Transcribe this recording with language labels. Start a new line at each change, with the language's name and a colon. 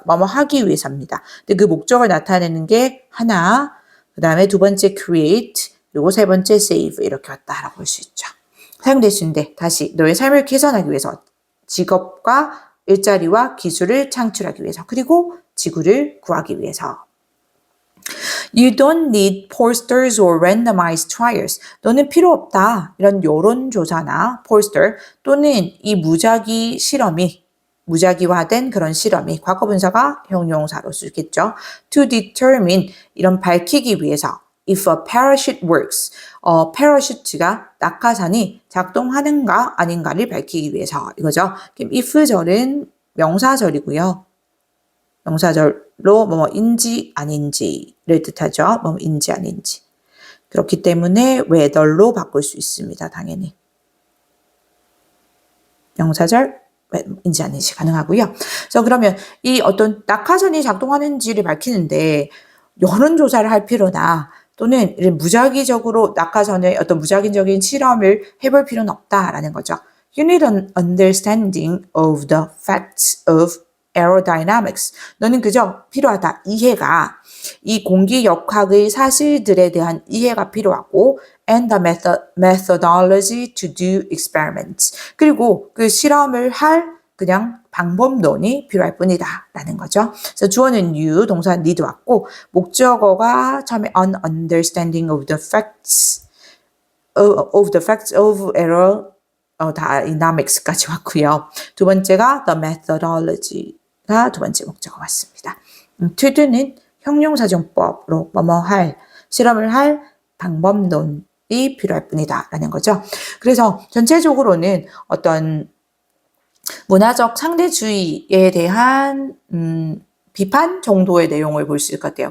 Korean: 뭐뭐 하기 위해서입니다. 근데 그 목적을 나타내는 게 하나, 그 다음에 두 번째 create, 그리고 세 번째 save 이렇게 왔다라고 볼 수 있죠. 사용될 수 있는데 다시 너의 삶을 개선하기 위해서 직업과 일자리와 기술을 창출하기 위해서 그리고 지구를 구하기 위해서.
English: You don't need posters or randomized trials.
Korean: 너는 필요 없다. 이런 여론조사나 poster 또는 이 무작위화된 그런 실험이 과거분사가 형용사로 쓰겠죠.
English: To determine
Korean: 이런 밝히기 위해서
English: if a parachute works.
Korean: parachute가 낙하산이 작동하는가 아닌가를 밝히기 위해서 이거죠. 그럼 if절은 명사절이고요. 명사절로 뭐뭐인지 아닌지를 뜻하죠. 뭐뭐인지 아닌지. 그렇기 때문에 whether로 바꿀 수 있습니다. 당연히. 명사절 인지 아닌지 가능하고요. 그래서 그러면 이 어떤 낙하산이 작동하는지를 밝히는데 여론조사를 할 필요나 또는 무작위적으로 낙하산의 어떤 무작위적인 실험을 해볼 필요는 없다라는 거죠.
English: You need an understanding of the facts of aerodynamics.
Korean: 너는 그저 필요하다. 이해가 이 공기역학의 사실들에 대한 이해가 필요하고
English: and the methodology to do experiments.
Korean: 그리고 그 실험을 할 그냥 방법론이 필요할 뿐이다 라는 거죠. 그래서 주어는 you, 동사 need 왔고 목적어가 처음에
English: an understanding of the facts of aerodynamics
Korean: 까지 왔고요. 두 번째가 the methodology가 두 번째 목적어 왔습니다. to do는 형용사정법으로 뭐뭐 할, 실험을 할 방법론이 필요할 뿐이다 라는 거죠. 그래서 전체적으로는 어떤 문화적 상대주의에 대한 비판 정도의 내용을 볼 수 있을 것 같아요.